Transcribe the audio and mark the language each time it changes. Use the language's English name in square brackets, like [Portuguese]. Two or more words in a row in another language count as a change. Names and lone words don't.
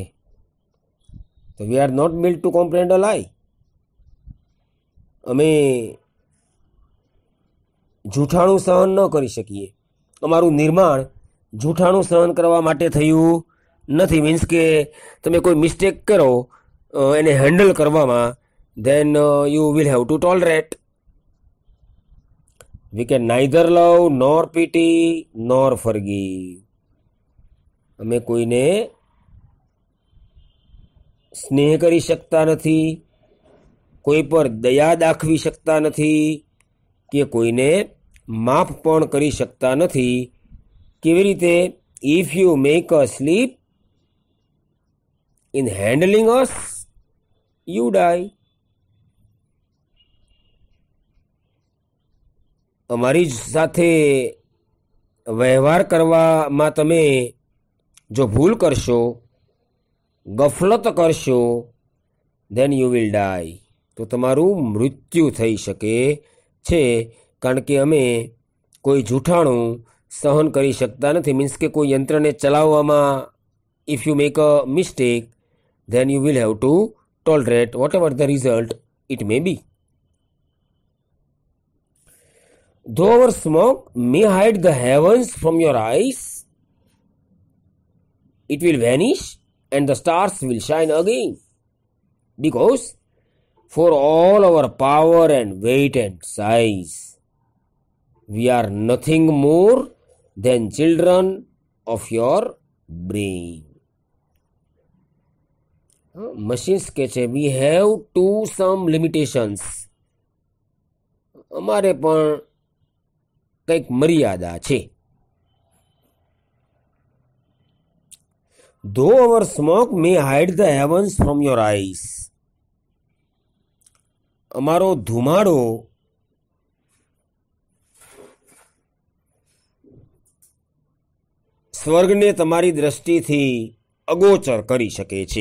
[English] તો we are not built to comprehend a lie. [Gujarati] અમે જૂઠાણું સહન ન કરી શકીએ. અમારું નિર્માણ જૂઠાણું સહન કરવા માટે થયું નથી. મીન્સ કે તમે કોઈ મિસ્ટેક કરો એને હેન્ડલ કરવામાં, [English] then you will have to tolerate. We can neither love nor pity nor forgive. [Gujarati] અમે કોઈને સ્નેહ કરી શકતા નથી, કોઈ પર દયા દાખવી શકતા નથી કે કોઈને માફ પણ કરી શકતા નથી. કેવી રીતે? [English] If you make us sleep in handling us, you die. [Gujarati] અમારી સાથે વ્યવહાર કરવામાં તમે જો ભૂલ કરશો, ગફલત કરશો, [English] then you will die. [Gujarati] તો તમારું મૃત્યુ થઈ શકે છે. કારણ કે અમે કોઈ જૂઠાણું સહન કરી શકતા નથી. [English] મીન્સ [Gujarati] કે કોઈ યંત્રને ચલાવવામાં [English] if you make a mistake then you will have to tolerate whatever the result it may be. Though our smoke may hide the heavens from your eyes, it will vanish and the stars will shine again. Because for all our power and weight and size, we are nothing more than children of your brain. [Gujarati] મશીન્સ કે છે [English] we have to some limitations, [Gujarati] અમારે પણ કંઈક મર્યાદા છે. [English] though our smoke may hide the heavens from your eyes, [Gujarati] અમારો ધુમાડો સ્વર્ગને તમારી દ્રષ્ટિથી અગોચર કરી શકે છે.